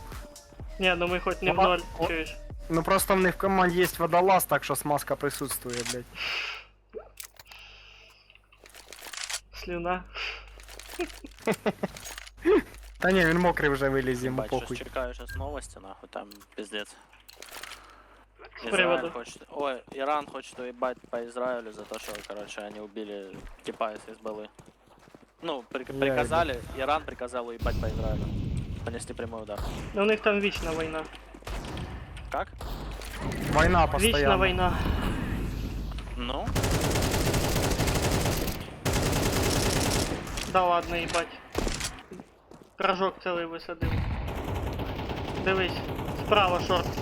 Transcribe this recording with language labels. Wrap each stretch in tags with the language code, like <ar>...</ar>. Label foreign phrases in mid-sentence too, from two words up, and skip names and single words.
<uk>Ні, ну ми хоч не в Опа. ноль, О. чуєш. Ну просто в них в команді є водолаз, так що смазка присутствує, блядь. Слюна. Та ні, він мокрий вже виліз, йому</uk> <ru>Бать, щас</ru> <uk>похуй.</uk> <ru>чекаю сейчас новости, нахуй, там пиздец. С приводу. Израиль хочет... Ой, Иран хочет уебать по Израилю за то, что, короче, они убили типа из Хизбаллы. Ну, приказали, Иран приказал уебать по Израилю. Понести прямой удар.</ru> <uk>Ну у них там вічна війна.</uk> <ru>Как?</ru> <uk>Війна Вічна постійно. війна. Ну,</uk> <ru>Да ладно, їбать.</ru> <uk>Рожок цілий висадив. Дивись, справа шорт.</uk>